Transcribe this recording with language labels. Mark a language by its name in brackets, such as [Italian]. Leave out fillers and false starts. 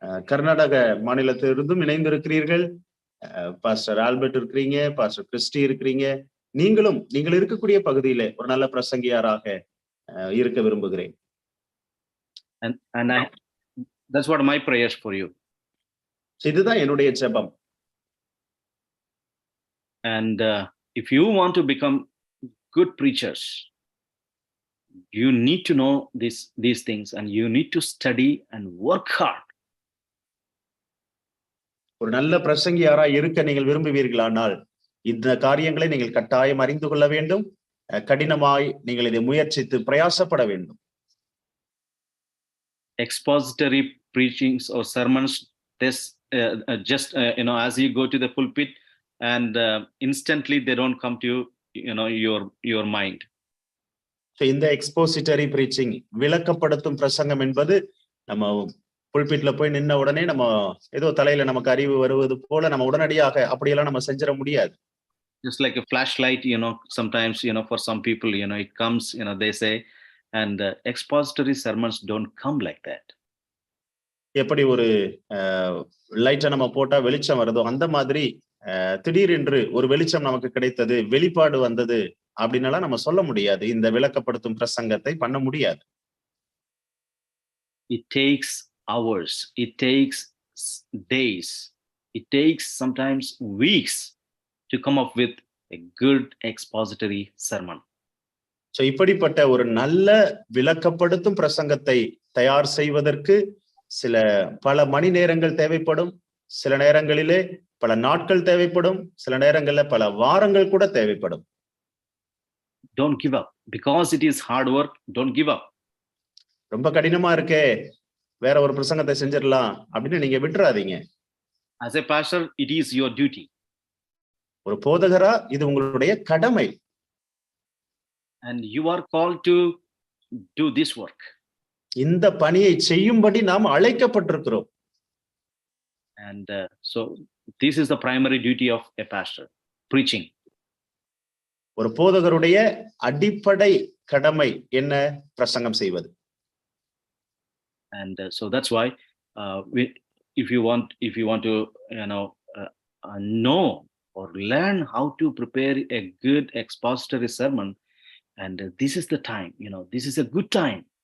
[Tamil] கர்நாடக மாநிலத்திலிருந்தும் இணைந்திருக்கிறீர்கள். Pastor Albert இருக்கிறீங்க, pastor Christie இருக்கிறீங்க. நீங்கள் இருக்கக்கூடிய பகுதியில ஒரு நல்ல பிரசங்கியாராக இருக்க விரும்புகிறேன். [English] And that's what my prayers for you. [Tamil] இதுதான் என்னுடைய ஜெபம். [English] And if you want to become good preachers, you need to know these things, and you need to study and work hard. [Tamil] ஒரு நல்ல பிரசங்கியாரா இருக்க நீங்கள் விரும்புவீர்களானால் இந்த காரியங்களை நீங்கள் கட்டாயம் அறிந்து கொள்ள வேண்டும். கடினமாய் நீங்கள் இதை முயற்சித்து பிரயாசப்பட வேண்டும். [English] Expository preachings or sermons, this as you go to the pulpit, and instantly they don't come to your mind. [Tamil] இந்த எக்ஸ்போசிட்டரி பிரீச்சிங், விளக்கப்படுத்தும் பிரசங்கம் என்பது நம்ம புல்பிட்ல போய் நின்ன உடனே நம்ம ஏதோ தலையில நமக்கு அறிவு வருவது போல நம்ம உடனடியாக அப்படியெல்லாம் நம்ம செஞ்சிட முடியாது. [English] Just like a flashlight, sometimes, for some people, it comes, they say, and expository sermons don't come like that. [Tamil] எப்படி ஒரு லைட்டை நம்ம போட்டா வெளிச்சம் வருதோ அந்த மாதிரி திடீரென்று ஒரு வெளிச்சம் நமக்கு கிடைத்தது, வெளிப்பாடு வந்தது அப்படின்னாலாம் நம்ம சொல்ல முடியாது. இந்த விளக்கப்படுத்தும் பிரசங்கத்தை பண்ண முடியாது. [English] It takes hours, it takes days, it takes sometimes weeks to come up with a good expository sermon. [Tamil] So இப்படிப்பட்ட ஒரு நல்ல விளக்கப்படுத்தும் பிரசங்கத்தை தயார் செய்வதற்கு பல மணி நேரங்கள் தேவைப்படும், சில நேரங்களிலே பல நாட்கள் தேவைப்படும், சில நேரங்களில் பல வாரங்கள் கூட தேவைப்படும். [English] Don't give up. Because it is hard work, don't give up. [Tamil] ரொம்ப கடினமா இருக்கே, வேற ஒரு பிரசங்கத்தை செஞ்சிடலாம் அப்படின்னு நீங்க விட்டுறாதீங்க. [English] As a pastor, it is your duty. [Tamil] ஒரு போதகரா இது உங்களுடைய கடமை. [English] And you are called to do this work. [Tamil] இந்த பணியை செய்யும்படி நாம் அழைக்கப்பட்டிருக்கிறோம். [English] And so this is the primary duty of a pastor, preaching. [Tamil] ஒரு போதகருடைய அடிப்படை கடமை என்ன? பிரசங்கம் செய்வது. [English] And so that's why if you want to know or learn how to prepare a good expository sermon, and this is the time, this is a good time.